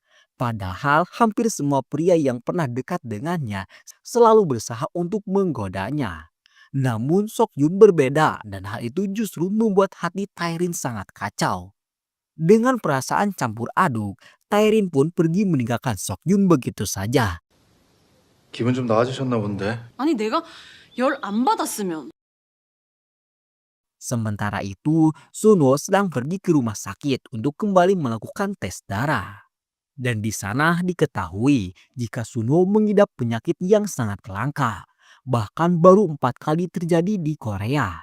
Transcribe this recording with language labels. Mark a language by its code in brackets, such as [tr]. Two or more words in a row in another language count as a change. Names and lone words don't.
[id] Padahal hampir semua pria yang pernah dekat dengannya selalu berusaha untuk menggodanya. Namun Seokjun berbeda dan hal itu justru membuat hati Taerin sangat kacau. Dengan perasaan campur aduk, Taerin pun pergi meninggalkan Seokjun begitu saja. [ko] 기분 좀 나아지셨나 본데. 아니 내가 열 안 받았으면 [id] Sementara itu, Sunwo sedang pergi ke rumah sakit untuk kembali melakukan tes darah. Dan di sana diketahui jika Sunwo mengidap penyakit yang sangat langka. Bahkan baru 4 kali terjadi di Korea.